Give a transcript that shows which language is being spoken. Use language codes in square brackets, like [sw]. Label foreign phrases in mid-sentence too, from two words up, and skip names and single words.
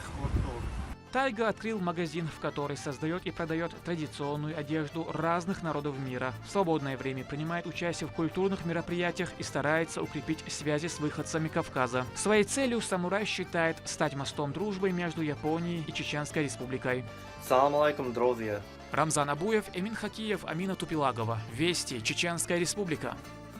[ru] Тайга открыл магазин, в который создает и продает традиционную одежду разных народов мира. В свободное время принимает участие в культурных мероприятиях и старается укрепить связи с выходцами Кавказа. Своей целью самурай считает стать мостом дружбы между Японией и Чеченской республикой. [ar] سلام عليكم, [ru] друзья. Рамзан Абуев, Эмин Хакиев, Амина Тупилагова. Вести. Чеченская Республика.